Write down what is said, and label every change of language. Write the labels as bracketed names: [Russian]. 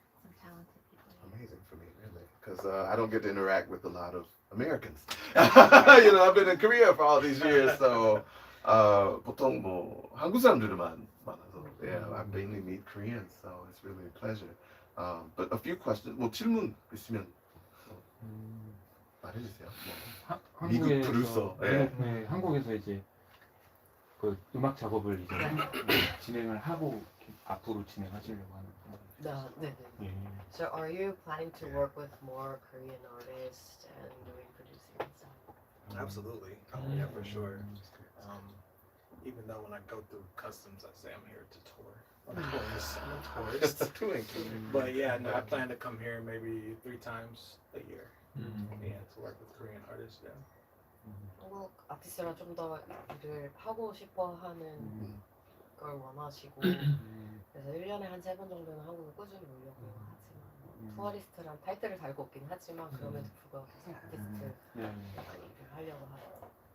[English] some talented people. amazing for me, really, because I don't get to interact with a lot of Americans. You know, I've been in Korea for all these years, so [Korean] 보통 뭐 한국 사람들만 많아서, [English] yeah, I mainly meet Koreans, so it's really a pleasure. But a few questions. [Korean] 뭐 질문 있으면 말해주세요. 뭐. 미국 프로듀서. 예. 네, 한국에서 이제 그 음악 작업을 이제 진행을 하고 앞으로 진행하시려고 하는. 네. 예. [English] So are you planning to work with more Korean artists and doing producing and stuff? Absolutely. Yeah, for sure. Even though when I go through customs, I say I'm here to tour. just I'm a tourist. But yeah, no, I plan to come here maybe 3 times a year. Yeah, to work with Korean artists. Yeah. [Korean] 한국 아티스트랑 좀 더 일을 하고 싶어 하는 걸 원하시고 그래서 1년에 한 3번 정도는 한국에 꾸준히 오려고 하지만 투어리스트란 타이틀을 달고 없긴 하지만 그럼에도 불구하고 계속 아티스트 많이 일을 하려고 하죠.